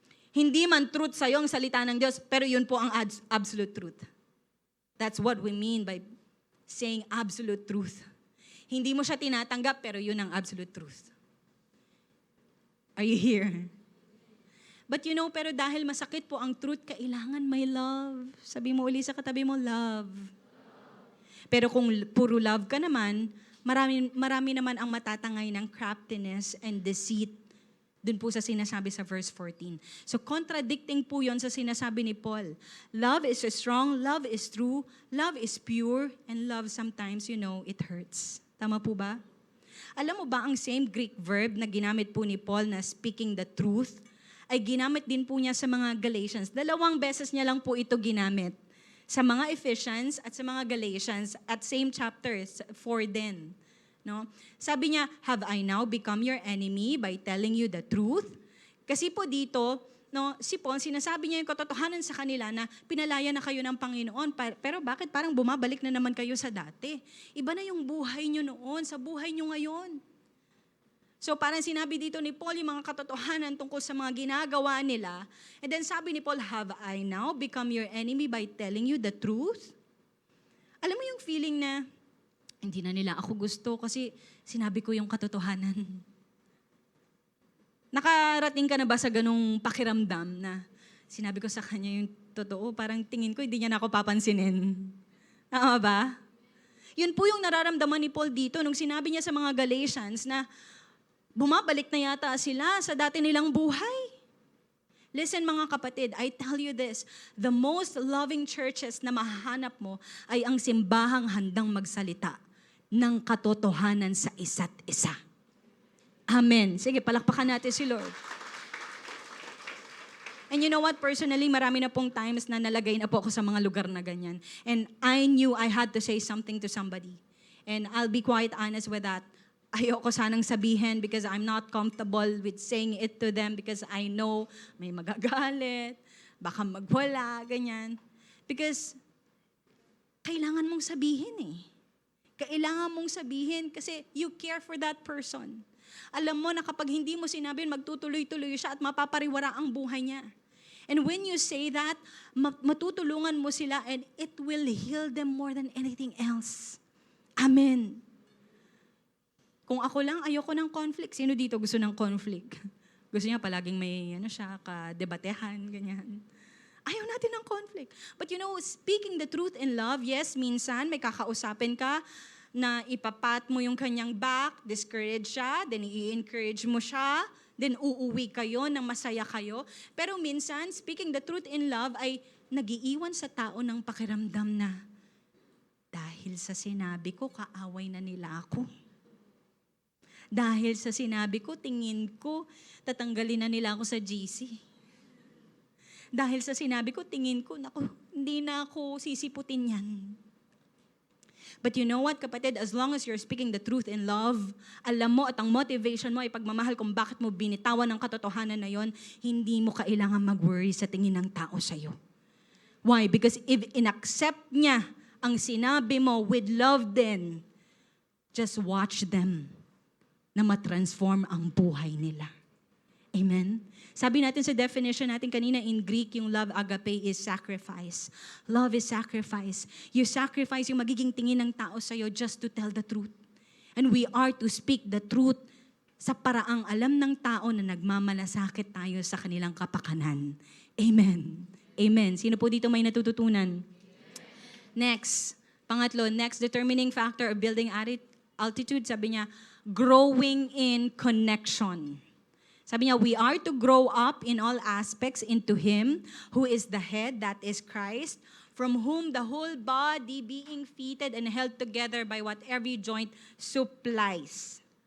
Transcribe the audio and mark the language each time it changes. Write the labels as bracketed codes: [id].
[tl] Hindi man truth sa'yo ang salita ng Diyos, pero yun po ang absolute truth. [en] That's what we mean by saying absolute truth. [tl] Hindi mo siya tinatanggap, pero yun ang absolute truth. [en] Are you here? But you know, [tl] pero dahil masakit po ang truth, kailangan may love. Sabi mo uli sa katabi mo, love. Pero kung puro love ka naman, marami naman ang matatangay ng craftiness and deceit. Dun po sa sinasabi sa verse 14. So contradicting po yon sa sinasabi ni Paul. [en] Love is strong, love is true, love is pure, and love sometimes, it hurts. [tl] Tama po ba? Alam mo ba ang same Greek verb na ginamit po ni Paul na speaking the truth, ay ginamit din po niya sa mga Galatians. 2 beses niya lang po ito ginamit. Sa mga Ephesians at sa mga Galatians at same chapters, 4 din. No? Sabi niya, [en] have I now become your enemy by telling you the truth? [tl] Kasi po dito, si Paul, sinasabi niya yung katotohanan sa kanila na pinalaya na kayo ng Panginoon. Pero bakit parang bumabalik na naman kayo sa dati? Iba na yung buhay niyo noon sa buhay niyo ngayon. So parang sinabi dito ni Paul yung mga katotohanan tungkol sa mga ginagawa nila. [en] And then [tl] sabi ni Paul, [en] have I now become your enemy by telling you the truth? [tl] Alam mo yung feeling na, hindi na nila ako gusto kasi sinabi ko yung katotohanan. Nakarating ka na ba sa ganung pakiramdam na sinabi ko sa kanya yung totoo, parang tingin ko hindi niya na ako papansinin. Tama ba? Yun po yung nararamdaman ni Paul dito nung sinabi niya sa mga Galatians na bumabalik na yata sila sa dati nilang buhay. Listen mga kapatid, [en] I tell you this, the most loving churches [tl] na mahahanap mo ay ang simbahang handang magsalita ng katotohanan sa isa't isa. Amen. Sige, palakpakan natin si Lord. And you know what? Personally, marami na pong times na nalagay na po ako sa mga lugar na ganyan. [en] And I knew I had to say something to somebody. And I'll be quite honest with that. [tl] Ayoko sanang sabihin because [en] I'm not comfortable with saying it to them [tl] because I know may magagalit, baka magwala, ganyan. Because kailangan mong sabihin eh. Kailangan mong sabihin kasi [en] you care for that person. [tl] Alam mo na kapag hindi mo sinabi, magtutuloy-tuloy siya at mapapariwara ang buhay niya. [en] And when you say that, [tl] matutulungan mo sila [en] and it will heal them more than anything else. [tl] Amen. Kung ako lang, ayoko ng conflict. Sino dito gusto ng conflict? Gusto niya palaging may kadebatehan, ganyan. Ayaw natin ng conflict. But speaking the truth in love, yes, minsan may kakausapin ka na ipapat mo yung kanyang back, discourage siya, then i-encourage mo siya, then uuwi kayo nang masaya kayo. Pero minsan, speaking the truth in love ay nagiiwan sa tao ng pakiramdam na dahil sa sinabi ko, kaaway na nila ako. Dahil sa sinabi ko, tingin ko, tatanggalin na nila ako sa GC. Dahil sa sinabi ko, tingin ko, naku, hindi na ako sisiputin yan. [en] But you know what, kapatid? As long as you're speaking the truth in love, [tl] alam mo at ang motivation mo ay pagmamahal kung bakit mo binitawan ng katotohanan na yon, hindi mo kailangan mag-worry sa tingin ng tao sa'yo. Why? Because if inaccept niya ang sinabi mo with love din, [en] just watch them [tl] na matransform ang buhay nila. Amen? Sabi natin sa definition natin kanina in Greek, yung love agape is sacrifice. [en] Love is sacrifice. You sacrifice [tl] yung magiging tingin ng tao sa'yo [en] just to tell the truth. And we are to speak the truth [tl] sa paraang alam ng tao na nagmamalasakit tayo sa kanilang kapakanan. Amen. Amen. Sino po dito may natututunan? Next. Pangatlo, next determining factor of building altitude, sabi niya, growing in connection. Sabi niya, [en] we are to grow up in all aspects into Him who is the head, that is Christ, from whom the whole body being fitted and held together by what every joint supplies.